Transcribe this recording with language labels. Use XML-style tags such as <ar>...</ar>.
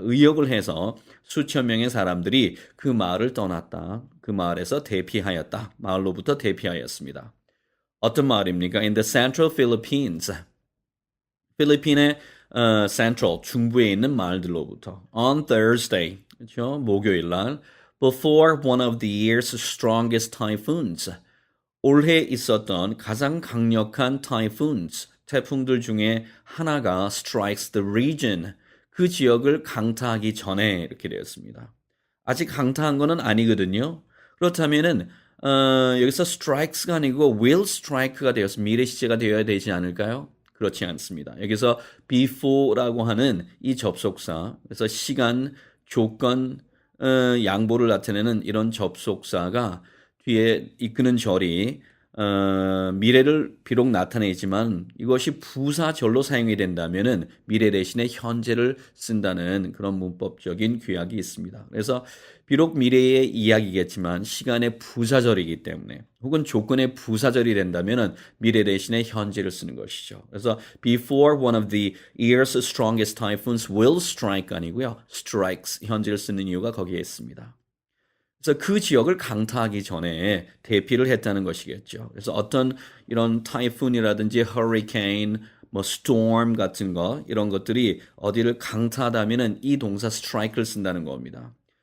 <ko>의역을 해서 수천 명의 사람들이 그 마을을 떠났다. 그 마을에서 대피하였다. 마을로부터 대피하였습니다. 어떤 마을입니까?</ko> <en>In the central Philippines.</en> <ko>필리핀의 central, 중부에 있는 마을들로부터.</ko> <en>On Thursday,</en> <ko>그렇죠? 목요일 날.</ko> <en>Before one of the year's strongest typhoons.</en> <ko>올해 있었던 가장 강력한 typhoons, 태풍들 중에 하나가</ko> <en>strikes the region,</en> <ko>그 지역을 강타하기 전에 이렇게 되었습니다. 아직 강타한 거는 아니거든요. 그렇다면은 여기서 strikes가 아니고 will strike가 되어서 미래 시제가 되어야 되지 않을까요? 그렇지 않습니다. 여기서 before라고 하는 이 접속사, 그래서 시간, 조건, 양보를 나타내는 이런 접속사가 뒤에 이끄는 절이 미래를 비록 나타내지만 이것이 부사절로 사용이 된다면은 미래 대신에 현재를 쓴다는 그런 문법적인 규약이 있습니다. 그래서 비록 미래의 이야기겠지만 시간의 부사절이기 때문에 혹은 조건의 부사절이 된다면은 미래 대신에 현재를 쓰는 것이죠.</ko> <en>그래서 before one of the year's strongest typhoons will strike</en> <ko>아니고요. strikes 현재를 쓰는 이유가 거기에 있습니다. 그래서 그 지역을 강타하기 전에 대피를 했다는 것이겠죠. 그래서 어떤 이런 타이푼이라든지 허리케인, 뭐 storm 같은 거 이런 것들이 어디를 강타하다면은 이 동사 strike를 쓴다는 겁니다.</ko>